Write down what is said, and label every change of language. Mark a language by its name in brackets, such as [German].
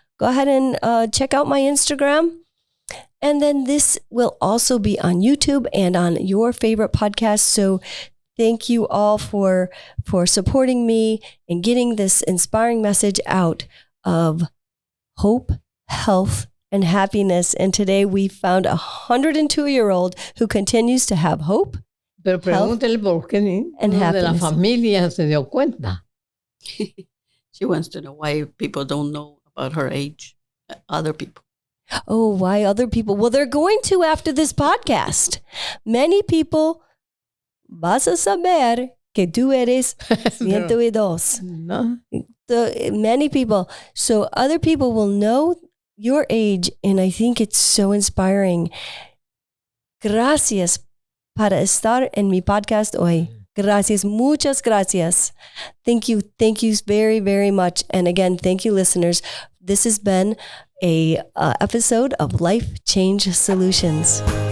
[English] Go ahead and check out my Instagram. And then this will also be on YouTube and on your favorite podcast. So thank you all for supporting me and getting this inspiring message out of hope, health, and happiness. And today we found a 102-year-old who continues to have hope. [Spanish] Pero pregúntele por qué uno de la familia se dio cuenta. [English] She wants to know why people don't know about her age. Other people. Oh, why other people? Well, they're going to after this podcast. Many people, [Spanish] vas a saber que tú eres 102. [English] No. Many people. So other people will know your age, and I think it's so inspiring. [Spanish] Gracias para estar en mi podcast hoy. Gracias, muchas gracias. [English] Thank you very, very much. And again, thank you, listeners. This has been a episode of Life Change Solutions.